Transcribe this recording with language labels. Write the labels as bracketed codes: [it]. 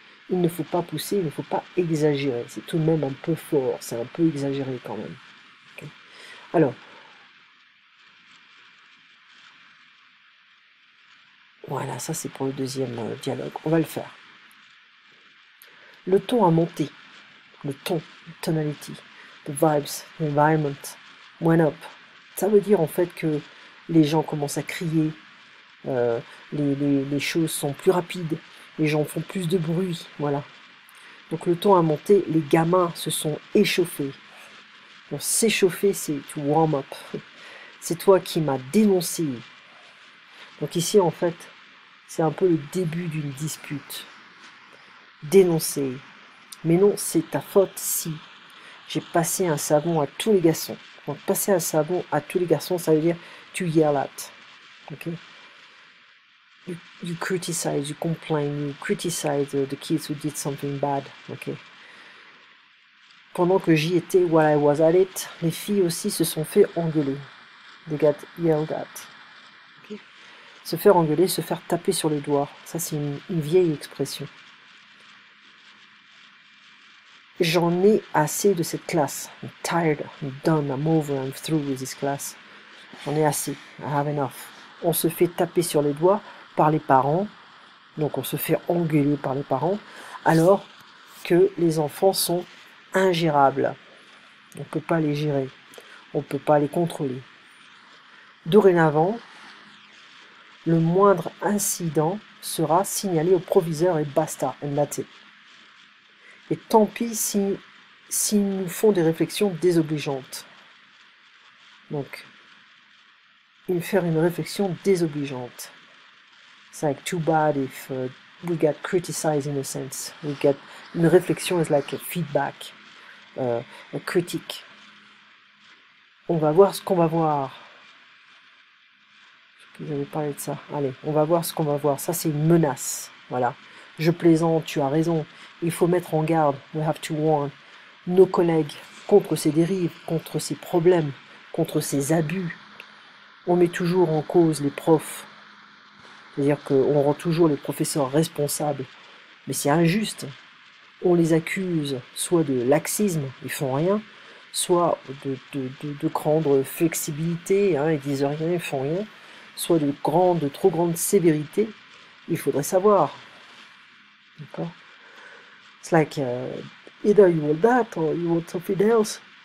[fr] Il ne faut pas pousser, il ne faut pas exagérer. C'est tout de même un peu fort, c'est un peu exagéré quand même. Okay. Alors, voilà, ça c'est pour le deuxième dialogue. On va le faire. Le ton a monté. [en] Le ton, tonality, the vibes, the environment went up. [fr] Ça veut dire en fait que les gens commencent à crier, les choses sont plus rapides, les gens font plus de bruit, voilà. Donc le ton a monté, les gamins se sont échauffés. Donc s'échauffer, c'est [en] to warm up. [fr] C'est toi qui m'as dénoncé. Donc ici, en fait, c'est un peu le début d'une dispute. Dénoncer. Mais non, c'est ta faute si j'ai passé un savon à tous les garçons. Donc passer un savon à tous les garçons, ça veut dire [en] to yell at. Okay? You criticize, you complain, you criticize the kids who did something bad. Okay? [fr] Pendant que j'y étais, [en] while I was at it, [fr] les filles aussi se sont fait engueuler. [en] They got yelled at. Okay? [fr] Se faire engueuler, se faire taper sur les doigts. Ça, c'est une vieille expression. J'en ai assez de cette classe. [en] I'm tired, I'm done, I'm over, I'm through with this class. [fr] J'en ai assez. [en] I have enough. [fr] On se fait taper sur les doigts par les parents. Donc on se fait engueuler par les parents. Alors que les enfants sont ingérables. On ne peut pas les gérer. On ne peut pas les contrôler. Dorénavant, le moindre incident sera signalé au proviseur et basta. [en] And that's it. [fr] Et tant pis s'ils nous font des réflexions désobligeantes. Donc, faire une réflexion désobligeante. [en] It's like too bad if we get criticized in a sense. Une réflexion is like a feedback, a critique. [fr] On va voir ce qu'on va voir. Vous avez parlé de ça. Allez, on va voir ce qu'on va voir. Ça, c'est une menace. Voilà. Je plaisante, tu as raison. Il faut mettre en garde. [en] We have to warn. [fr] nos collègues, contre ces dérives, contre ces problèmes, contre ces abus. On met toujours en cause les profs, c'est-à-dire qu'on rend toujours les professeurs responsables, mais c'est injuste. On les accuse soit de laxisme, ils font rien, soit de grande flexibilité, hein, ils disent rien, ils font rien, soit de trop grande sévérité. Il faudrait savoir. D'accord? [en] It's like either you want that or you want something else.